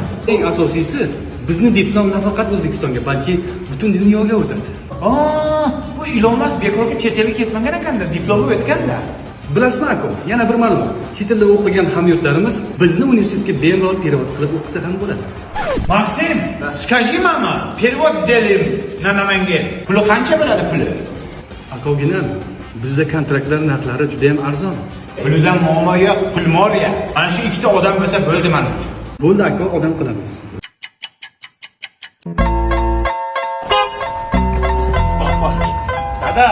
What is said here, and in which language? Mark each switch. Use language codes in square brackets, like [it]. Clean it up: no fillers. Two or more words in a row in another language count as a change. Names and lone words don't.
[uz] Eng asosiysi, bizning diplom nafaqat O'zbekistonga, balki butun dunyoga o'tadi. Bu Elon Musk bekorga chet elga ketmagan ekanda, diplomi o'tganda. Bilasizmi aka? Yana bir ma'lumot. Chet elda o'qigan hamyurtlarimiz bizni universitetga bemalol перевод qilib o'qisa ham bo'ladi. Maksim, [ru] скажи mama, перевод сделаем на Namangan. [uz] Puli qancha bo'ladi puli? Aka o'g'lim, bizda kontraktlar narxlari juda ham arzon. Pulidan muammo yo'q, pul moriya. Ana shu ikkita odam bo'lsa bo'ldi men uchun. Bo'ldi aka, odam qilamiz. Dada,